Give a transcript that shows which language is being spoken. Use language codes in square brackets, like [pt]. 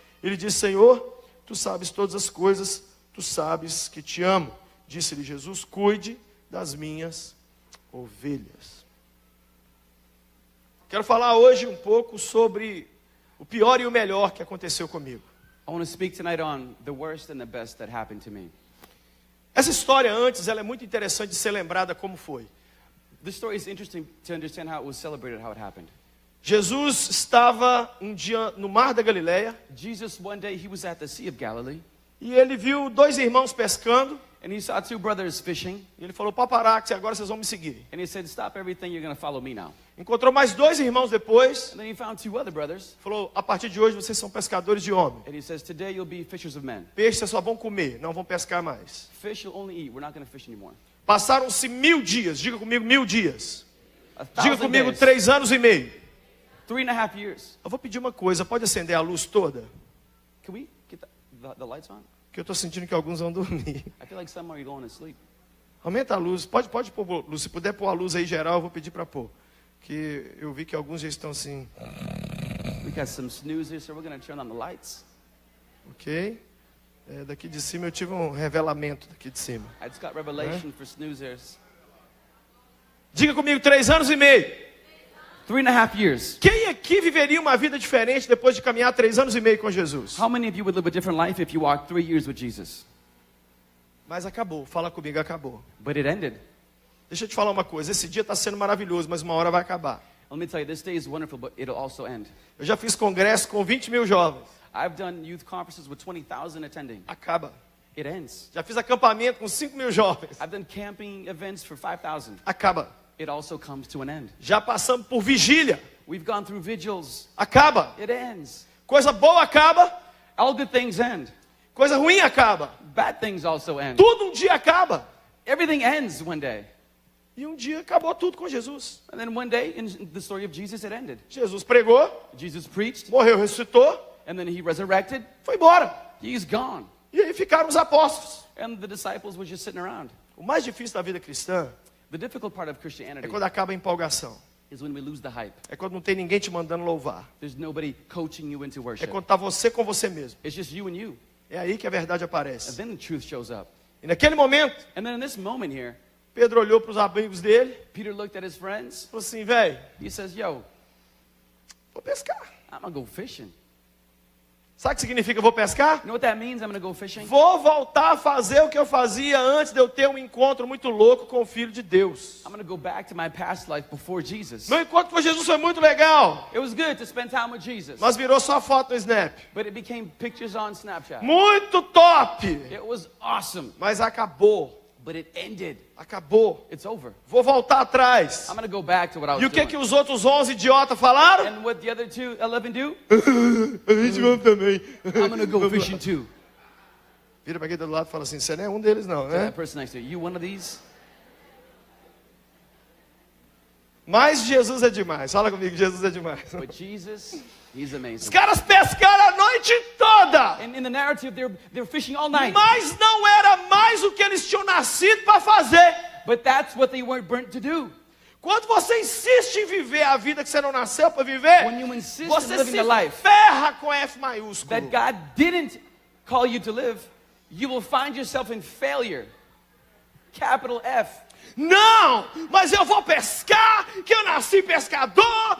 [pt] Ele disse, Senhor, tu sabes todas as coisas, tu sabes que te amo. Disse-lhe Jesus, cuide das minhas ovelhas. Quero falar hoje um pouco sobre o pior e o melhor que aconteceu comigo. [en] I want to speak tonight on the worst and the best that happened to me. [pt] Essa história antes, ela é muito interessante de ser lembrada como foi. [en] This story is interesting to understand how it was celebrated, how it happened. [pt] Jesus estava um dia no mar da Galileia [en] Jesus, one day, he was at the Sea of Galilee, [pt] e ele viu dois irmãos pescando [en] and he saw two brothers fishing, [pt] e ele falou, paparazzi, agora vocês vão me seguir. [en] and he said, stop everything, you're going to follow me now. [pt] Encontrou mais dois irmãos depois, [en] And then he found two other brothers, [pt] falou, a partir de hoje vocês são pescadores de homem. [en] and he says, today you'll be fishers of men. [pt] Peixe vocês só vão comer, não vão pescar mais. [en] Fish you'll only eat, we're not going to fish anymore. [pt] Passaram-se 1000 dias, diga comigo 1000 dias. [en] 1,000 [pt] Diga comigo [en] days, [pt] 3 anos e meio. [en] 3.5 years. [pt] Eu vou pedir uma coisa, pode acender a luz toda? [en] Can we get the lights on? [pt] Que eu estou sentindo que alguns vão dormir. [en] I feel like some are going to sleep. [pt] Aumenta a luz, pode pôr luz, se puder pôr a luz aí geral, eu vou pedir para pôr. Que eu vi que alguns já estão assim, [en] We got some snooze here, so we're going to turn on the lights. ok? [pt] Daqui de cima eu tive um revelamento daqui de cima. [en] I just got revelation for snoozers. [pt] Diga comigo 3 anos e meio. [en] 3.5 years. [pt] Quem aqui viveria uma vida diferente depois de caminhar 3 anos e meio com Jesus? [en] How many of you would live a different life if you walked 3 years with Jesus? [pt] Mas acabou, fala comigo, acabou. [en] But it ended. [pt] Deixa eu te falar uma coisa, esse dia está sendo maravilhoso, mas uma hora vai acabar. [en] Let me tell you, this day is wonderful, but it'll also end. [pt] Eu já fiz congresso com 20 mil jovens. [en] I've done youth conferences with 20,000 attending. [pt] Acaba. [en] It ends. [pt] Já fiz acampamento com 5 mil jovens. [en] I've done camping events for 5,000. [pt] Acaba. [en] It also comes to an end. [pt] Já passamos por vigília. [en] We've gone through vigils. [pt] Acaba. [en] It ends. [pt] Coisa boa acaba. [en] All good things end. [pt] Coisa ruim acaba. [en] Bad things also end. [pt] Tudo um dia acaba. [en] Everything ends one day. [pt] E um dia acabou tudo com Jesus. [en] And then one day, in the story of Jesus, it ended. [pt] Jesus pregou, [en] Jesus preached, [pt] morreu, ressuscitou, [en] and then he resurrected. [pt] foi embora. [en] He's gone. [pt] E aí ficaram os apóstolos. [en] And the disciples were just sitting around. [pt] O mais difícil da vida cristã [en] The difficult part of [pt] é [en] Christianity [pt] quando acaba a empolgação. [en] is when we lose the hype. [pt] É quando não tem ninguém te mandando louvar. [en] There's nobody coaching you into [pt] É [en] worship. [pt] quando está você com você mesmo. [en] It's just you and you. [pt] É aí que a verdade [en] And [pt] aparece. [en] then the truth shows up. [pt] E naquele momento, [en] And then in this moment here, [pt] Pedro olhou para os amigos dele e [en] Peter looked at his friends. [pt] falou assim, velho, [en] He says, yo, [pt] vou pescar. [en] I'm going to go fishing. [pt] Sabe o que significa vou pescar? [en] You know what that means? I'm going to go fishing. [pt] Vou voltar a fazer o que eu fazia antes de eu ter um encontro muito louco com o Filho de Deus. [en] I'm going to go back to my past life before Jesus. [pt] Meu encontro com Jesus foi muito legal, [en] It was good to spend time with Jesus, [pt] mas virou só foto no Snap. [en] but it became pictures on Snapchat. [pt] Muito top, [en] It was awesome, [pt] mas acabou. [en] but it ended. [pt] Acabou. [en] It's over. [pt] Vou voltar atrás. [en] I'm going to go back to what I was [pt] E o que [en] doing. [pt] que os outros 11 idiotas falaram? [en] And what the other 11 do? [pt] A gente vai também. [en] I'm going to go fishing too. [pt] Vira para aqui do lado e fala assim, você não é um deles não, né? [en] That person next to you, you one of these? [pt] Mas Jesus é demais. Fala comigo, Jesus é demais. [en] But Jesus, he's [pt] Os [en] amazing. [pt] caras pescaram a noite toda. [en] And in the narrative, they're fishing all night. [pt] Mas não era mais o que eles tinham nascido para fazer. [en] But that's what they weren't burnt to do. [pt] Quando você insiste em viver a vida que você não nasceu para viver, [en] When you insist in [pt] você [en] living [pt] se [en] the life [pt] ferra com F maiúsculo. [en] that God didn't call you to live, you will find yourself in failure. Capital F. [pt] Não, mas eu vou pescar, que eu nasci pescador.